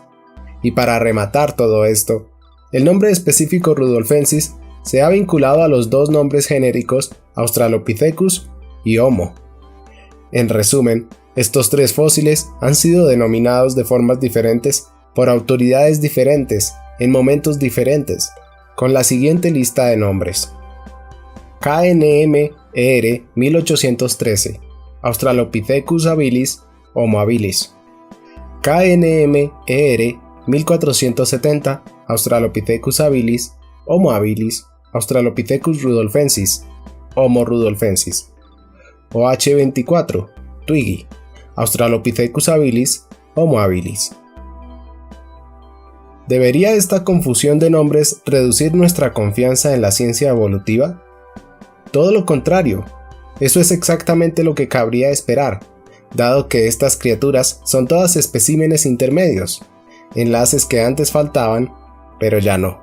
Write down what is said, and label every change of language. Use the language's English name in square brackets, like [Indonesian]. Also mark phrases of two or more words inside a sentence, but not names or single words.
[Spanish] Y para rematar todo esto, el nombre específico rudolfensis se ha vinculado a los dos nombres genéricos Australopithecus y Homo. En resumen, estos tres fósiles han sido denominados de formas diferentes por autoridades diferentes en momentos diferentes, con la siguiente lista de nombres: KNM-ER 1813, Australopithecus habilis, Homo habilis; KNM-ER 1470, Australopithecus habilis, Homo habilis, Australopithecus rudolfensis, Homo rudolfensis; OH24, Twiggy, Australopithecus habilis, Homo habilis. ¿Debería esta confusión de nombres reducir nuestra confianza en la ciencia evolutiva? Todo lo contrario, eso es exactamente lo que cabría esperar, dado que estas criaturas son todas especímenes intermedios, enlaces que antes faltaban, pero ya no.